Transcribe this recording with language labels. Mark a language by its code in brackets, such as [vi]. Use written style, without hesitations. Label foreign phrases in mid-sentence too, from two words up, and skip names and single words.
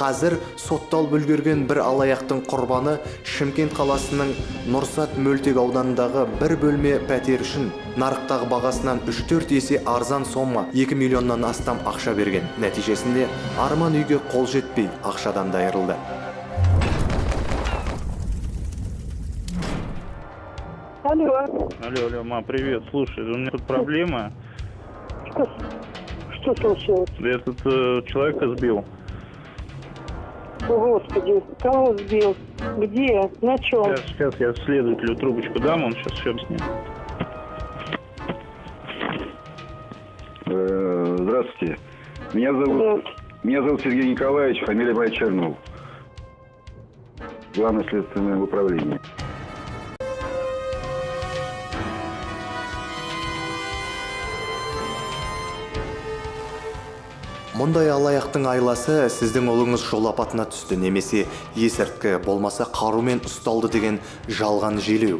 [kk] Қазір сотталып үлгерген бір алаяқтың құрбаны Шымкент қаласының Нұрсат мөлтек ауданындағы бір бөлме пәтер үшін нарықтағы бағасынан 3-4 есе арзан сомма 2 миллионнан астам ақша берген. Нәтижесінде арман үйге қол жетпей ақшадан да айырылды. [ru] Алло, мам, привет. Слушай, у меня тут проблема. Что случилось? Я тут человека сбил. Господи, кого сбил? Где? На чем? Сейчас я следователю трубочку дам, он сейчас все объяснит. Здравствуйте. Меня зовут Сергей Николаевич, фамилия моя Чернов. Главное следственное управление. [kk] Мұндай алаяқтың айласы сіздің ұлыңыз жол апатына түсті немесе есірткі болмаса қарумен ұсталды деген жалған желеу.